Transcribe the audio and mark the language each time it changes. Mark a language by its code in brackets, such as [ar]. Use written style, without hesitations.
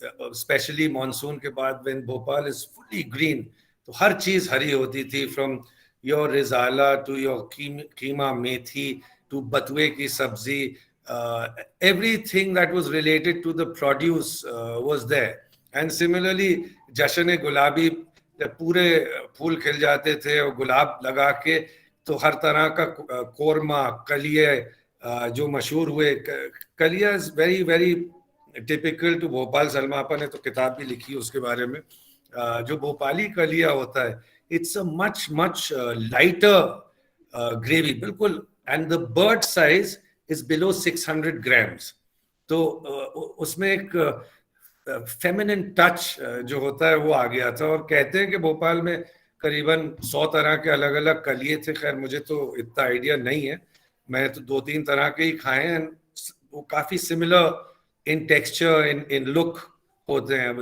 [en] especially monsoon ke baad when Bhopal is fully green, [hi] तो हर चीज हरी होती थी, [en] from your rizala to your keema methi to batuए की सब्जी, everything that was related to the produce was there. And similarly, [hi] Jashan-e-Gulabi, पूरे फूल खिल जाते थे और गुलाब लगा के, तो हर तरह का कोरमा, कलिये जो मशहूर हुए. [en] Kaliya is very very typical to Bhopal. [hi] Salma आपा ने तो किताब भी लिखी उसके बारे में. जो भोपाली कलिया होता है, [en] it's a much lighter gravy, बिल्कुल, and the bird size is below 600 grams. [hi] तो उसमें एक feminine touch जो होता है वो आ गया था. और कहते हैं कि भोपाल में करीबन 100 तरह के अलग अलग कलिए थे. खैर मुझे तो इतना आइडिया नहीं है, मैं तो 2-3 तरह के ही खाए हैं. वो काफी similar in texture, in look होते हैं.